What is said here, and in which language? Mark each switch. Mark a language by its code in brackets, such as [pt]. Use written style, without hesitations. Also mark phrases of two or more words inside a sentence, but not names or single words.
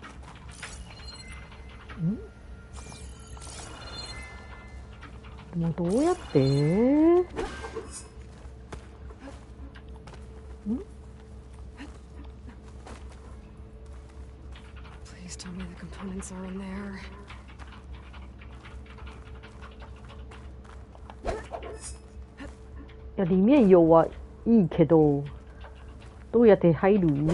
[ja] でもどうやって？ [en] Please tell me the components are in there. [ko] 야, [zh] 里面有啊， [ja] いいけど。 どうやって入る？